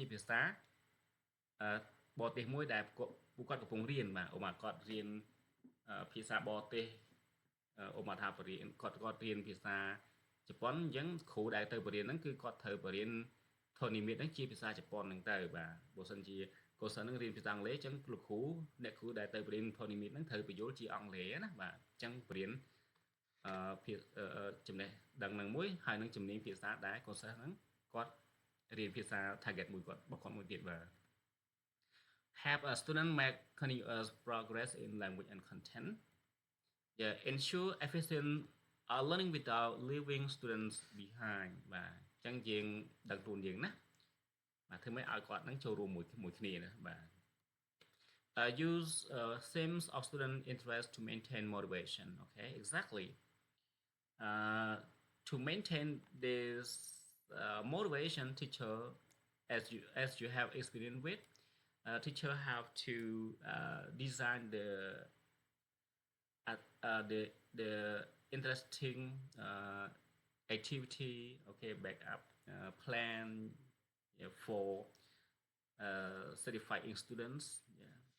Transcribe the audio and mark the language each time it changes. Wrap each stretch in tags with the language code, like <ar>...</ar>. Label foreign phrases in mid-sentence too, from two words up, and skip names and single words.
<km>ភាសាបរទេសមួយដែលពួកគាត់កំពុងរៀនបាទឧបមាគាត់រៀនភាសាបរទេសឧបមាថាបរៀនគាត់រៀនភាសាជប៉ុនអញ្ចឹងគ្រូដែលទៅបរៀនហ្នឹងគឺគាត់ត្រូវបរៀនធនធានហ្នឹងជាភាសាជប៉ុនហ្នឹងទៅបាទបើសិនជាកូនសិស្សហ្នឹងរៀនភាសាអង់គ្លេសអញ្ចឹងលោកគ្រូអ្នកគ្រូដែលទៅបរៀនធនធានហ្នឹងត្រូវបញ្យល់ជាអង់គ្លេសណាបាទអញ្ចឹងបរៀន ចំណេះដឹងនឹងមួយហើយនឹងជំនាញភាសាដែលកូនសិស្សហ្នឹងគាត់រៀនភាសា</km> <en>target</en> <km>មួយគាត់របស់គាត់មួយទៀតបាទ</km> <en>have a student make continuous progress in language and content yeah ensure efficient learning without leaving students behind</en> <km>បាទអញ្ចឹងយើងដឹងខ្លួនយើងណាបាទធ្វើម៉េចឲ្យគាត់នឹងចូលរួមមួយគ្នាណាបាទ</km> <en>use themes of student interest to maintain motivation okay exactly to maintain this motivation teacher as you have experience with teacher have to design the interesting activity okay backup plan yeah, for certifying students yeah.</en>